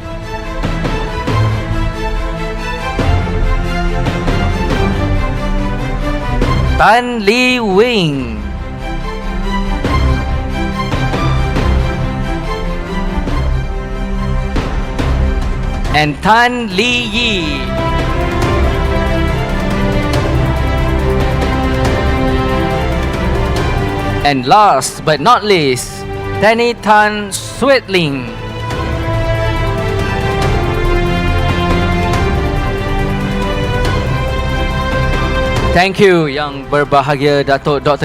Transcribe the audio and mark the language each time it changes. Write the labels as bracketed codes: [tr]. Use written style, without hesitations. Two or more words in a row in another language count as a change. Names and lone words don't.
[en] Tan Li Wing. And Tan Li Yi. And last but not least, Danny Tan Swetling. Thank you, [ms] Yang Berbahagia Datuk Dr.